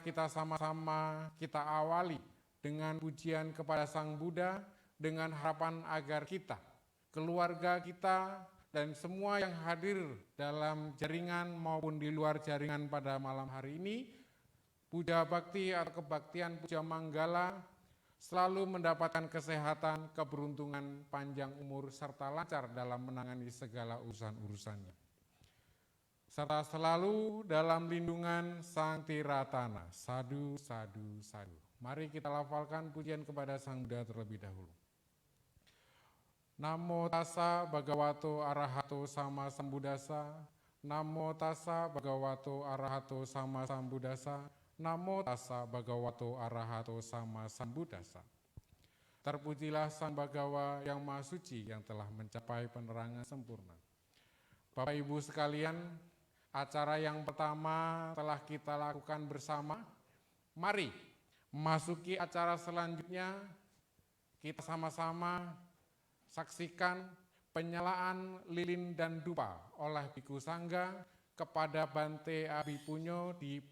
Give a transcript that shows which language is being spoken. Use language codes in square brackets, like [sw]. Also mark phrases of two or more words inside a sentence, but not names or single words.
[id] kita sama-sama kita awali dengan pujian kepada Sang Buddha dengan harapan agar kita, keluarga kita, dan semua yang hadir dalam jaringan maupun di luar jaringan pada malam hari ini, puja bakti atau kebaktian puja manggala selalu mendapatkan kesehatan, keberuntungan, panjang umur, serta lancar dalam menangani segala urusan-urusannya. Serta selalu dalam lindungan Sang Tiratana. [pi] Sadu, sadu, sadu. [id] Mari kita lafalkan pujian kepada Sang Buddha terlebih dahulu. [pi] Namo tassa bhagavato arahato sama sambuddhassa. Namo tassa bhagavato arahato sama sambuddhassa. Namo tassa bhagavato arahato sama sambuddhassa. [id] Terpujilah Sang Bhagawa yang Maha Suci yang telah mencapai penerangan sempurna. Bapak Ibu sekalian, acara yang pertama telah kita lakukan bersama. Mari memasuki acara selanjutnya, kita sama-sama saksikan penyalaan lilin dan dupa oleh Biku Sangga kepada Bante Abhipunyo.